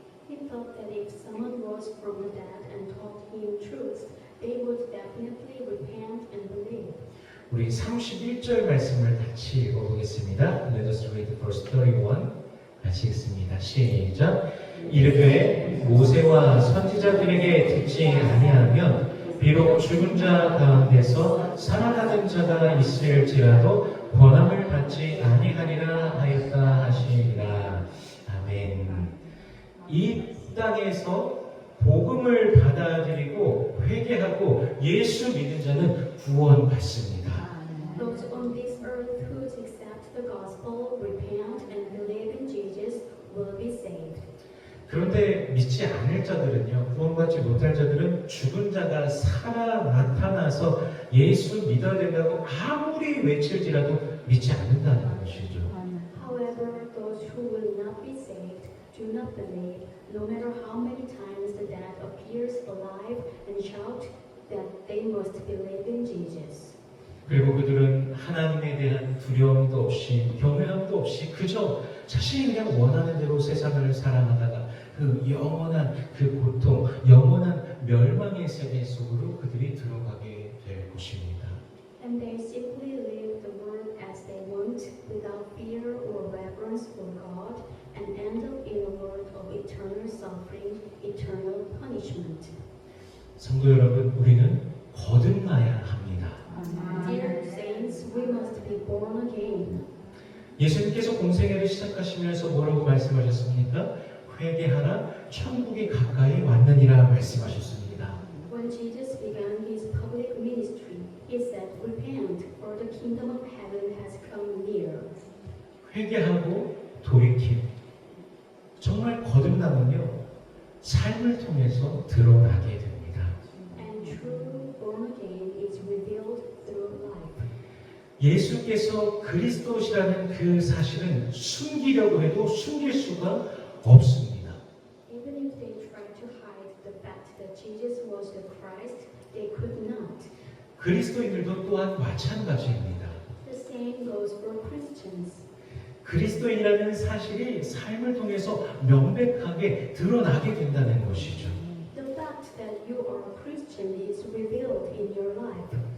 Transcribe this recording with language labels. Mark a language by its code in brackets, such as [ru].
[en] He thought that if someone rose from the dead and taught him truth, they would definitely repent and believe. [ko] 우리 31절 말씀을 같이 읽어보겠습니다. [en] Let us read verse 31. [ko] 같이 읽습니다. 시작. 이르되 모세와 선지자들에게 듣지 아니하면 비록 죽은 자 가운데서 살아나는 자가 있을지라도 권함을 받지 아니하리라 하였다 하시니라. 아멘. 이 땅에서 복음을 받아들이고 회개하고 예수 믿는 자는 구원받습니다. [en] Those on this earth who accept the gospel, repent, and believe in Jesus will be saved. [ko] 그런데 믿지 않을 자들은요, 구원받지 못할 자들은 죽은 자가 살아 나타나서 예수 믿어야 된다고 아무리 외칠지라도 믿지 않는다는 것이죠. [en] However, those who will not be saved do not believe, no matter how many times the dead appears alive and shout that they must believe in Jesus. [ko] 그리고 그들은 하나님에 대한 두려움도 없이 경외함도 없이 그저 자신이 그냥 원하는 대로 세상을 살아가다가 그 영원한 그 고통, 영원한 멸망의 세계 속으로 그들이 들어가게 될 것입니다. [en] And they simply live the world as they want, without fear or reverence for God, and end up in a world of eternal suffering, eternal punishment. [ko] 성도 여러분, 우리는 거듭나야 합니다. [en] Dear saints, we must be born again. [ko] 예수님께서 공생애를 시작하시면서 뭐라고 말씀하셨습니까? 회개하라, 천국이 가까이 왔느니라 말씀하셨습니다. [en] When Jesus began his public ministry, he said, "Repent, for the kingdom of heaven has come near." [ko] 회개하고 돌이킴. 정말 거듭남은요, 삶을 통해서 드러나게 됩니다. [en] And true born again is revealed through life. [ko] 예수께서 그리스도시라는 그 사실은 숨기려고 해도 숨길 수가 없습니다. [en] Even if they tried to hide the fact that Jesus was the Christ, they could not. [ko] 그리스도인들도 또한 마찬가지입니다. [en] The same goes for Christians. [ko] 그리스도인이라는 사실이 삶을 통해서 명백하게 드러나게 된다는 것이죠. [en] The fact that you are a Christian is revealed in your life.